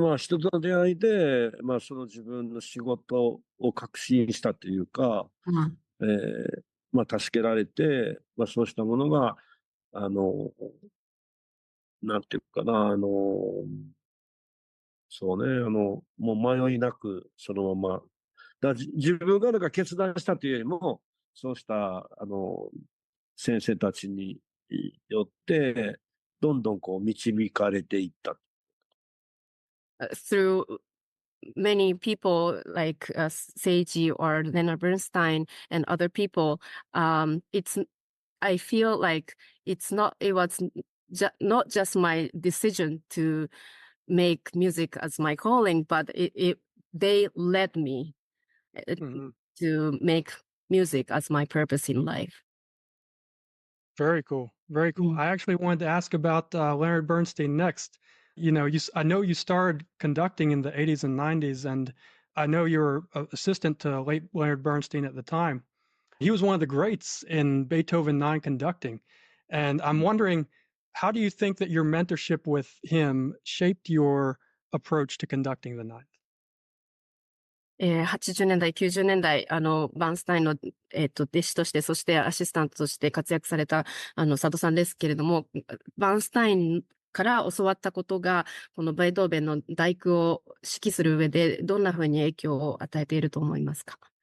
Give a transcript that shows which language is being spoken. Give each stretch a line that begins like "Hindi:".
Japanese: まあ、人との出会いで、まあ、その自分の仕事を確信したというか、まあ、助けられて、まあ、そうしたものが、なんていうかな、そうね、もう迷いなく、そのまま、自分がなんか決断したというよりも、そうした、先生たちによって、どんどんこう導かれていった。
English: Through many people like Seiji or Leonard Bernstein and other people, I feel like it was not just my decision to make music as my calling, but they led me to make music as my purpose in life. Very cool. Very cool. I actually wanted to ask about Leonard Bernstein next. You know, I know you started conducting in the 80s and 90s, and I know you were assistant to late Leonard Bernstein at the time. He was one of the greats in Beethoven 9 conducting. And I'm wondering, how do you think that your mentorship with him shaped your approach to conducting the ninth?
Japanese: 80年代、90年代、バーンスタインの、弟子として、そしてアシスタントとして活躍された、佐渡さんですけれども、バーンスタインから教わったことが、このベートーベンの第九を指揮する上で、どんなふうに影響を与えていると思いますか？